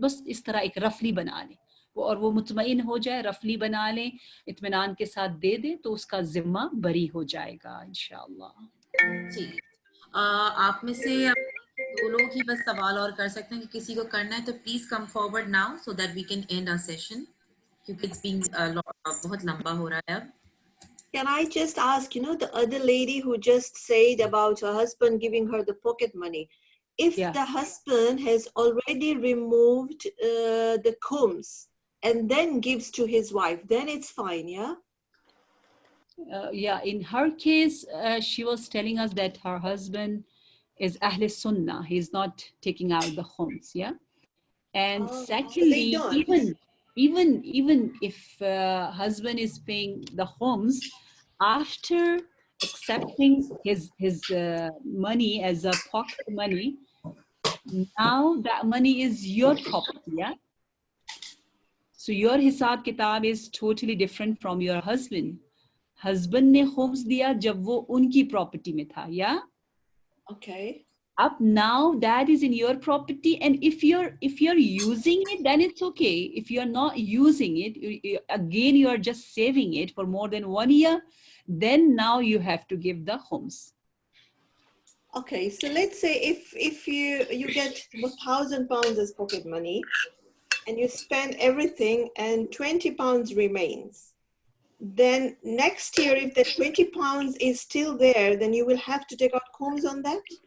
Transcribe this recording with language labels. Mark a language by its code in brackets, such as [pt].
[ur] بس اس طرح ایک رفلی بنا لیں اور وہ مطمئن ہو جائے, رفلی بنا لیں, اطمینان کے ساتھ دے دیں تو اس کا ذمہ بری ہو جائے گا انشاءاللہ. ٹھیک. آپ میں سے دو لوگ ہی بس سوال اور کر سکتے ہیں, کہ کسی کو کرنا ہے تو [en] please come forward now so that we can end our session, [ur] کیونکہ [en] it's being [ur] بہت لمبا ہو رہا ہے اب. [en] Can I just ask, the other lady who just said about her husband giving her the pocket money, if Yeah. the husband has already removed the khums and then gives to his wife, then it's fine, yeah? Yeah, in her case, she was telling us that her husband is Ahl Sunnah. He's not taking out the khums, yeah? And So they secondly, don't. even if husband is paying the khums, after accepting his money as a pocket money, now that money is your property, yeah? So your hisab kitab is totally different from your husband. [ur] Husband نے khums دیا جب وہ ان کی property میں تھا, yeah? [en] Okay. Up now that is in your property, and if you're using it, then it's okay. If you're not using it, again you are just saving it for more than 1 year, then now you have to give the khums. Okay, so let's say if you get 1,000 pounds as pocket money and you spend everything and 20 pounds remains, then next year if that 20 pounds is still there, then you will have to take out khums on that?